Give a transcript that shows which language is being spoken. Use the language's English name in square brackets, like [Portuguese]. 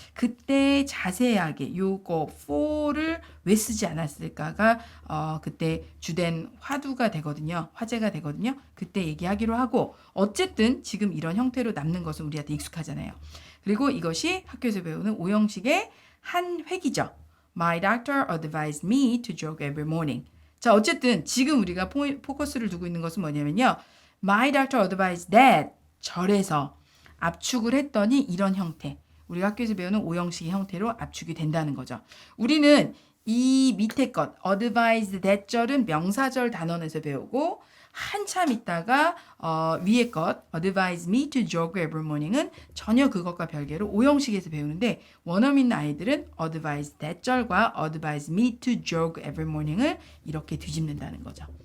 [Korean] 그때 자세하게 요거 for를 왜 쓰지 않았을까가 그때 주된 화두가 되거든요. 화제가 되거든요. 그때 얘기하기로 하고, 어쨌든 지금 이런 형태로 남는 것은 우리한테 익숙하잖아요. 그리고 이것이 학교에서 배우는 오형식의 한 획이죠. [English] My doctor advised me to jog every morning. [Korean] 자, 어쨌든 지금 우리가 포커스를 두고 있는 것은 뭐냐면요. [English] My doctor advised that [Korean] 절에서 압축을 했더니 이런 형태. 우리가 학교에서 배우는 오형식의 형태로 압축이 된다는 거죠. 우리는 이 밑에 것 [English] advised that [Korean] 절은 명사절 단원에서 배우고, 한참 있다가 위에 것 [English] advise me to jog every morning [Korean] 은 전혀 그것과 별개로 오형식에서 배우는데, 원어민 있는 아이들은 [English] advise that [Korean] 절과 advise me to jog every morning을 이렇게 뒤집는다는 거죠.